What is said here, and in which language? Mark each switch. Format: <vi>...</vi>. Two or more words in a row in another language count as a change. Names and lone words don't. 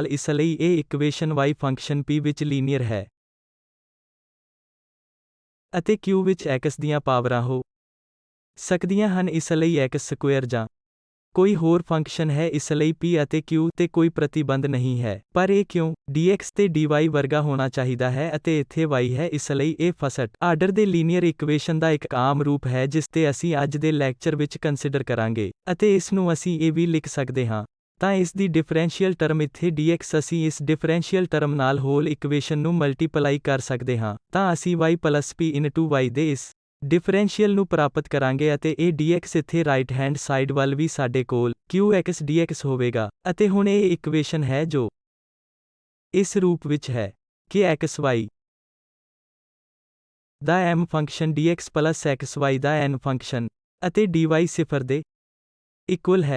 <pa>ਇਸ ਲਈ ਇਹ ਇਕੁਏਸ਼ਨ y ਫੰਕਸ਼ਨ p ਵਿੱਚ ਲੀਨੀਅਰ ਹੈ ਅਤੇ q ਵਿੱਚ x ਦੀਆਂ ਪਾਵਰਾਂ ਹੋ ਸਕਦੀਆਂ ਹਨ ਇਸ ਲਈ x ਸਕੁਏਅਰ ਜਾਂ ਕੋਈ ਹੋਰ ਫੰਕਸ਼ਨ ਹੈ ਇਸ ਲਈ p ਅਤੇ q ਤੇ ਕੋਈ ਪ੍ਰਤੀਬੰਧ ਨਹੀਂ ਹੈ ਪਰ ਇਹ ਕਿਉਂ dx ਤੇ dy ਵਰਗਾ ਹੋਣਾ ਚਾਹੀਦਾ ਹੈ ਅਤੇ ਇੱਥੇ y ਹੈ ਇਸ ਲਈ ਇਹ</pa> <en>first order</en> <pa>ਦੇ</pa> <en>linear equation</en> <pa>ਦਾ ਇੱਕ ਆਮ ਰੂਪ ਹੈ ਜਿਸ ਤੇ ਅਸੀਂ ਅੱਜ ਦੇ ਲੈਕਚਰ ਵਿੱਚ ਕੰਸੀਡਰ ਕਰਾਂਗੇ ਅਤੇ ਇਸ ਨੂੰ ਅਸੀਂ ਇਹ ਵੀ ਲਿਖ ਸਕਦੇ ਹਾਂ। ਤਾਂ ਇਸ ਦੀ</pa> <en>differential term</en> <pa>ਇੱਥੇ dx ਅਸੀਂ ਇਸ</pa> <en>differential term</en> <pa>ਨਾਲ</pa> <en>whole equation</en> <pa>ਨੂੰ ਮਲਟੀਪਲਾਈ ਕਰ ਸਕਦੇ ਹਾਂ ਤਾਂ ਅਸੀਂ</pa> <en>y plus p into y</en> <pa>ਦੇ ਇਸ ਡਿਫਰੈਂਸ਼ੀਅਲ ਨੂੰ ਪ੍ਰਾਪਤ ਕਰਾਂਗੇ ਅਤੇ ਇਹ dx ਇੱਥੇ</pa> <en>right hand side</en> <pa>ਵੱਲ ਵੀ ਸਾਡੇ ਕੋਲ qx dx ਹੋਵੇਗਾ ਅਤੇ ਹੁਣ ਇਹ ਇਕੁਏਸ਼ਨ ਹੈ ਜੋ ਇਸ ਰੂਪ ਵਿੱਚ ਹੈ ਕਿ xy ਦਾ m ਫੰਕਸ਼ਨ dx plus xy ਦਾ n ਫੰਕਸ਼ਨ ਅਤੇ dy ਸਿਫਰ ਦੇ ਇਕੁਅਲ ਹੈ।</pa>